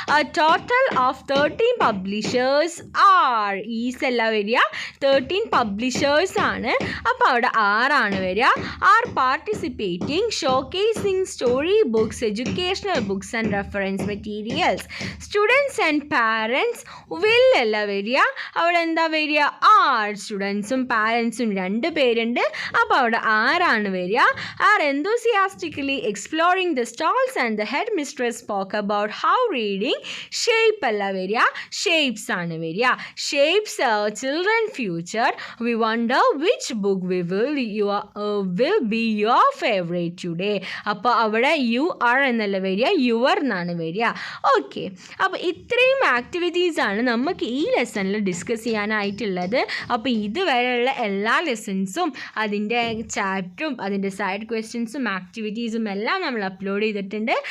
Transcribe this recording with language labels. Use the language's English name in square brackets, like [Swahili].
[English] A total of 13 publishers are. [Malayalam] Is അല്ല വരിക, 13 publishers ആണ്. അപ്പോൾ അവിടെ ആറാണ് വരിക. [English] Are participating showcasing story books, educational books and reference materials. Students and parents will [Malayalam] അല്ല വരിക. അവിടെ എന്താ വരിക? ആർ. സ്റ്റുഡൻസും പാരൻസും 2 പേരുണ്ട്. അപ്പോൾ അവിടെ ആറാണ് വരിക. [English] are enthusiastically exploring the stalls and the head mistress spoke about how reading shape [Malayalam] അല്ല വരിക, [English] shapes [Malayalam] ആണ് വരിക. [English] shapes children future. We wonder which book will be your favorite today. [Malayalam] അപ്പോൾ അവിടെ [English] you are [Malayalam] എന്നല്ല വരിക, യുവർ എന്നാണ് വരിക. ഓക്കെ. അപ്പോൾ ഇത്രയും ആക്ടിവിറ്റീസാണ് നമുക്ക് ഈ ലെസണിൽ ഡിസ്കസ് ചെയ്യാനായിട്ടുള്ളത്. അപ്പോൾ ഇതുവരെയുള്ള എല്ലാ ലെസൺസും അതിൻ്റെ ചാപ്റ്ററും അതിൻ്റെ സൈഡ് ക്വസ്റ്റ്യൻസും ആക്ടിവിറ്റീസും എല്ലാം നമ്മൾ അപ്ലോഡ് ചെയ്തിട്ടുണ്ട്.